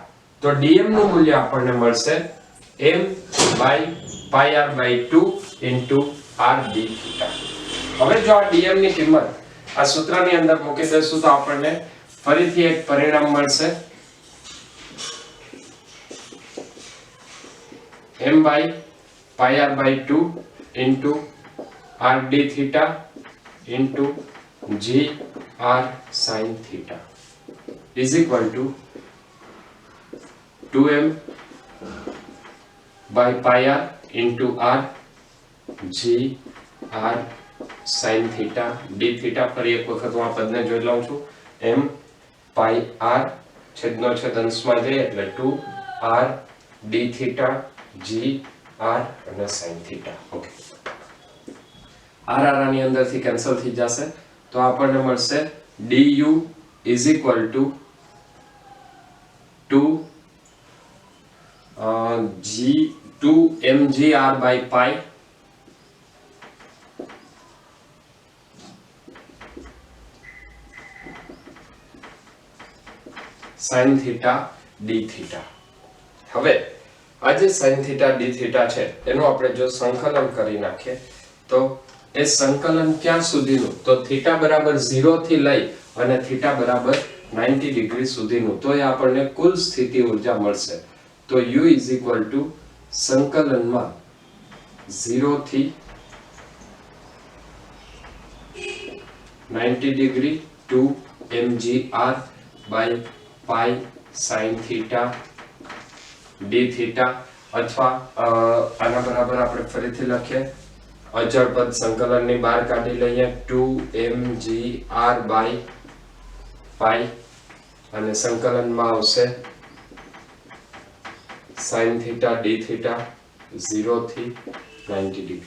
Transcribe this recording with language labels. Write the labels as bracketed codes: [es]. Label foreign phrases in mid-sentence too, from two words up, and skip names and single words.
[gu] તો dm નું મૂલ્ય આપણને મળશે m/πr/2 r d થીટા. હવે જો આ dm ની કિંમત આ સૂત્રની અંદર મૂકી દેશું તો આપણને ફરીથી એક પરિણામ મળશે m/πr/2 [en] r d theta g r sin theta is equal to 2m/πr r g r sin theta d theta. [gu] ફરી એક વખત હું આ પદને જોઈ લઉં છું m pi r છેદનો છેદ અંશમાં જાય એટલે 2 r d theta g r અને sin theta. ઓકે r આની અંદરથી કેન્સલ થઈ જશે તો આપણને મળશે [en] du is equal to 2 mgr by pi sin theta d theta. [gu] હવે આ જે [en] sin theta d theta [gu] છે એનું આપણે જો સંકલન કરી નાખીએ તો એ સંકલન ક્યાં સુધીનું તો થીટા બરાબર 0 થી લઈ અને થીટા બરાબર 90 ડિગ્રી સુધીનું. તો એ આપણને કુલ સ્થિતિ ઊર્જા મળશે. તો [en] u is equal to [gu] સંકલનમાં 0 થી 90 ડિગ્રી [en] 2 mgr by pi sin theta d theta. [gu] અથવા આના બરાબર આપણે ફરીથી લખીએ અચળ પદ સંકલનની બહાર કાઢી લઈએ 2 mgr by pi અને સંકલનમાં આવશે [en] sin theta d theta [gu] 0 થી 90 ડિગ્રી.